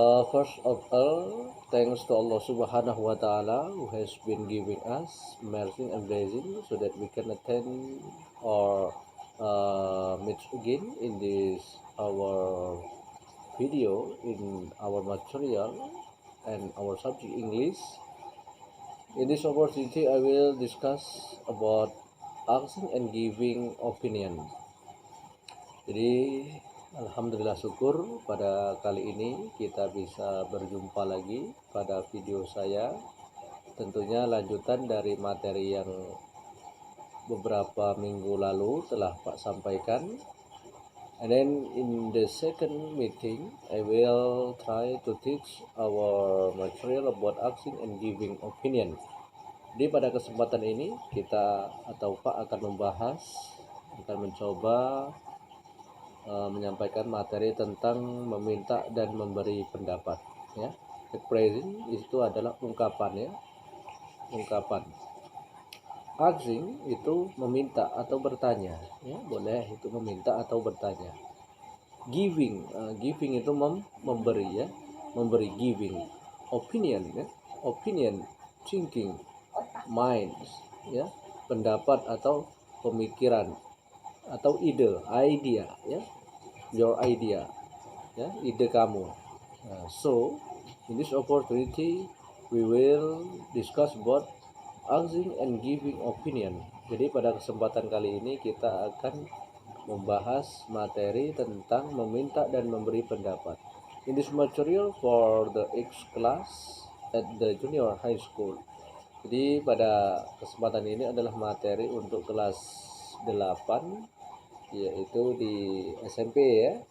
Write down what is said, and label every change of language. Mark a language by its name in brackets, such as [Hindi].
[English] First of all, thanks to Allah Subhanahu wa Ta'ala who has been giving us mercy and blessing so that we can attend or meet again in this our video in our material and our subject English. In this opportunity, I will discuss about asking and giving opinion. [Indonesian] Jadi alhamdulillah syukur pada kali ini kita bisa berjumpa lagi pada video saya. Tentunya lanjutan dari materi yang beberapa minggu lalu telah Pak sampaikan. [English] And then in the second meeting, I will try to teach our material about asking and giving opinion. [Indonesian] Jadi pada kesempatan ini kita atau Pak akan mencoba menyampaikan materi tentang meminta dan memberi pendapat ya. Expressing itu adalah ungkapan ya, ungkapan. Asking itu meminta atau bertanya ya, boleh itu meminta atau bertanya. Giving itu memberi ya, memberi giving. Opinion ya, opinion, thinking, minds ya, pendapat atau pemikiran atau ide, idea ya, [English] your idea [Indonesian] ya, ide kamu. [English] So in this opportunity we will discuss about asking and giving opinion. [Indonesian] Jadi pada kesempatan kali ini kita akan membahas materi tentang meminta dan memberi pendapat. [English] In this material for the X class at the junior high school. [Indonesian] Jadi pada kesempatan ini adalah materi untuk kelas 8 yaitu di SMP ya.